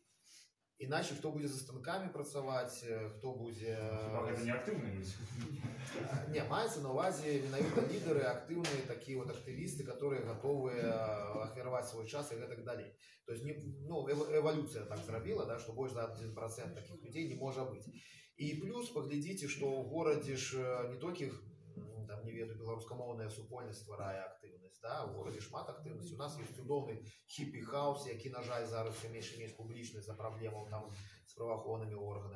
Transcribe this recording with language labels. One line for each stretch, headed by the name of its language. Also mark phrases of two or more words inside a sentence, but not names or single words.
Belarusian: Иначе хто будзе за станками працаваць, хто будзе... Хіба гэта не актыўныя людзі? Не, маецца на увазе менавіта лідеры, актыўныя такія вот актывісты,
Russian: которые готовы
Belarusian: ахвяраваць свой час і гэтак далей.
Russian: То есть,
Belarusian: ну, эволюцыя так зрабіла, да, што больш за 1% таких людей не можа быць. І плюс паглядзіце, што ў горадзе ж не толькі, там, не ведаю, беларускамоўная супольнасць стварае актыўнасць, да, у горадзе шмат актыўнасці. У нас ёсць цудоўны хіпі-хаус, які, на жаль, зараз все менш і менш публічны за праблемаў там з праваахоўнымі органамі.